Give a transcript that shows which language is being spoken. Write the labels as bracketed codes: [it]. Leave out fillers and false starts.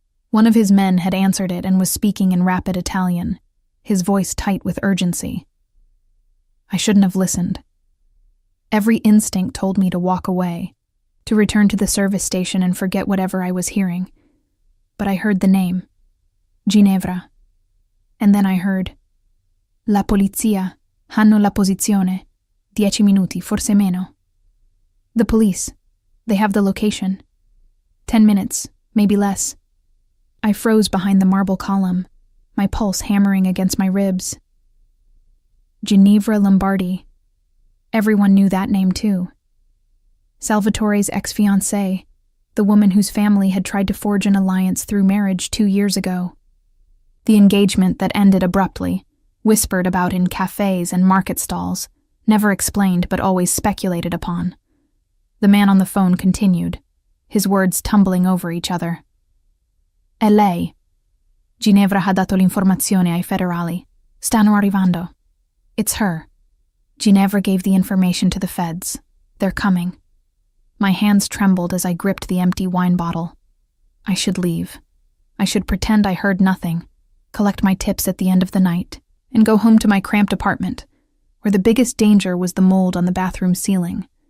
[en] One of his men had answered it and was speaking in rapid Italian, his voice tight with urgency. I shouldn't have listened. Every instinct told me to walk away, to return to the service station and forget whatever I was hearing. But I heard the name, Ginevra. And then I heard, [it] La polizia, hanno la posizione, 10 minuti, forse meno. [en] The police, they have the location. 10 minutes, maybe less. I froze behind the marble column, my pulse hammering against my ribs. Ginevra Lombardi. Everyone knew that name too. Salvatore's ex-fiancée, the woman whose family had tried to forge an alliance through marriage 2 years ago. The engagement that ended abruptly, whispered about in cafes and market stalls, never explained but always speculated upon. The man on the phone continued, his words tumbling over each other. [it] È lei. Ginevra ha dato l'informazione ai federali. Stanno arrivando. [en] It's her. Ginevra gave the information to the feds. They're coming. My hands trembled as I gripped the empty wine bottle. I should leave. I should pretend I heard nothing, collect my tips at the end of the night, and go home to my cramped apartment, where the biggest danger was the mold on the bathroom ceiling.